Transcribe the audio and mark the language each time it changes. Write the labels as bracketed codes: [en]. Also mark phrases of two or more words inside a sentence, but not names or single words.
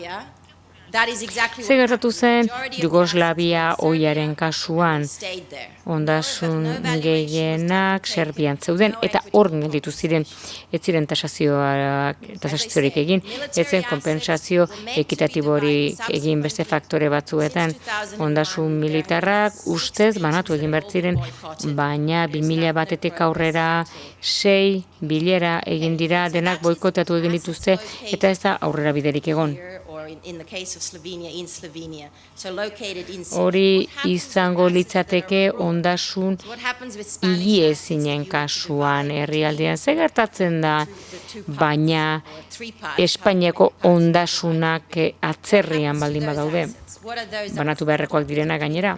[eu] Ze gertatu zen Jugoslavia ohiaren kasuan ondasun gehienak Serbian zeuden eta hor gelditu ziren, ez ziren tasaziorik egin, ez zen konpentsazio ekitatiborik egin beste faktore batzuetan. Ondasun militarrak ustez banatu egin behar ziren, baina 2001 aurrera 6 bilera egin dira, denak boikotatu egin dituzte eta ez da aurrera biderik egon. [en] or in the case of Slovenia, in Slovenia. So located in [eu] Hori izango litzateke ondasun higiezinen kasuan herrialdean. Ze gertatzen da, baina Espainiako ondasunak atzerrian baldin badaude, banatu beharrekoak direna gainera.